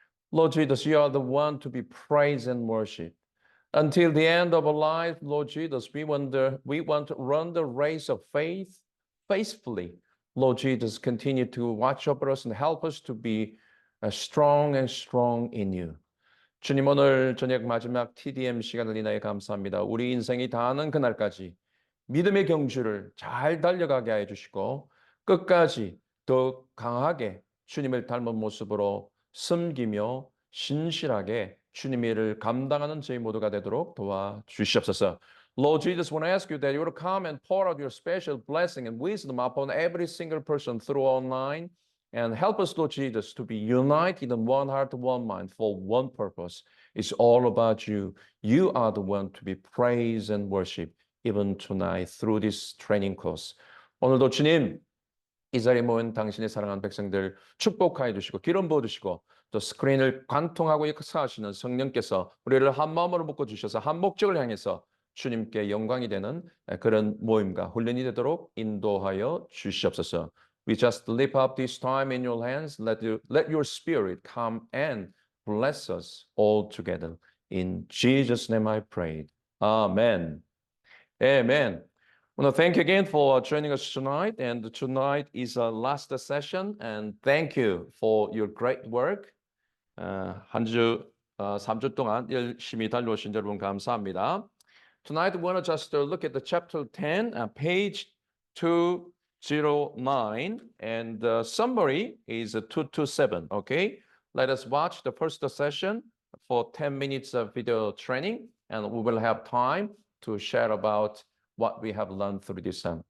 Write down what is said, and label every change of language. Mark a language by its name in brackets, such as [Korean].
[English] Lord Jesus, you are the one to be praised and worshiped. Until the end of our life, Lord Jesus, we want to run the race of faith faithfully. Lord Jesus, continue to watch over us and help us to be strong and strong in you. [Korean] 주님, 오늘 저녁 마지막 TDM 시간을 인하여 감사합니다. 우리 인생이 다하는 그날까지 믿음의 경주를 잘 달려가게 하여 주시고 끝까지 더 강하게 주님을 닮은 모습으로 섬기며 신실하게 주님의 일을 감당하는 저희 모두가 되도록 도와주시옵소서. [English] Lord Jesus, I want to ask you that you will come and pour out your special blessing and wisdom upon every single person through online and help us, Lord Jesus, to be united in one heart, one mind for one purpose. It's all about you. You are the one to be praised and worshiped even tonight through this training course. [Korean] 오늘도 주님, 이 자리에 모인 당신의 사랑하는 백성들 축복하여 주시고 기름 부어 주시고 또 스크린을 관통하고 역사하시는 성령께서 우리를 한 마음으로 묶어 주셔서 한 목적을 향해서 주님께 영광이 되는 그런 모임과 훈련이 되도록 인도하여 주시옵소서. [English] We just lift up this time in your hands. Let your spirit come and bless us all together. In Jesus' name I prayed. Amen. Amen. Well, thank you again for joining us tonight. And tonight is our last session. And thank you for your great work. [Korean] 한 주, 3주 동안 열심히 달려오신 여러분 감사합니다. [English] Tonight we want to just look at the chapter 10, page 209. And the summary is 227, okay? Let us watch the first session for 10 minutes of video training. And we will have time to share about what we have learned through this time.